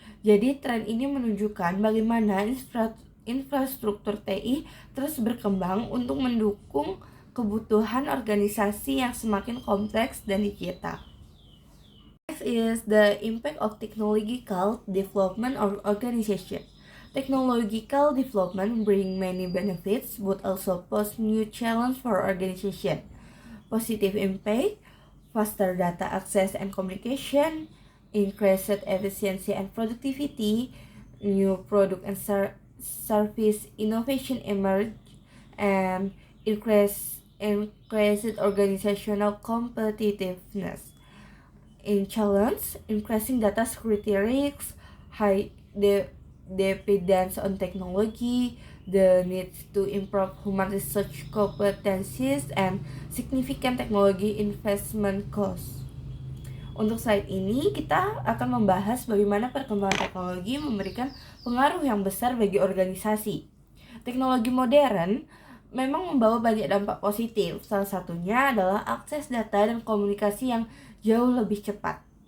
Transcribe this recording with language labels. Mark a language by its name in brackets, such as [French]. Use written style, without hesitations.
[Indonesian] Jadi tren ini menunjukkan bagaimana infrastruktur TI terus berkembang untuk mendukung kebutuhan organisasi yang semakin kompleks dan digital. [English] Next is the impact of technological development on organization. Technological development bring many benefits but also pose new challenge for organization. Positive impact: faster data access and communication, increased efficiency and productivity, new product and service innovation emerge, and increased organizational competitiveness. In challenge, increasing data security risks, high dependence on technology, the need to improve human research competencies, and significant technology investment costs. [Indonesian] Untuk slide ini kita akan membahas bagaimana perkembangan teknologi memberikan pengaruh yang besar bagi organisasi. Teknologi modern memang membawa banyak dampak positif. Salah satunya adalah akses data dan komunikasi yang jauh lebih cepat.